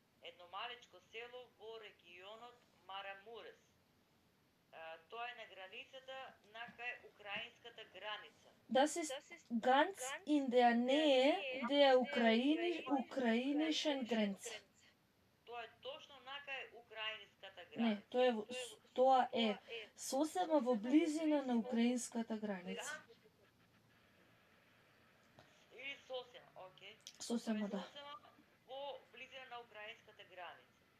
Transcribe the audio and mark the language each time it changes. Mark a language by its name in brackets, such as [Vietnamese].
[Macedonian] Едно маличко село во регионот Марамурес. Тоа е на границата на кај украинската граница. [German] Das ist ganz in der Nähe der ukrainischen Grenze. [Macedonian] Тоа е точно на кај украинската Не, граница. тоа е сосема во близина на украинската граница. Или сосема, окей. Сосема, да. Сосема во близина на украинската граница.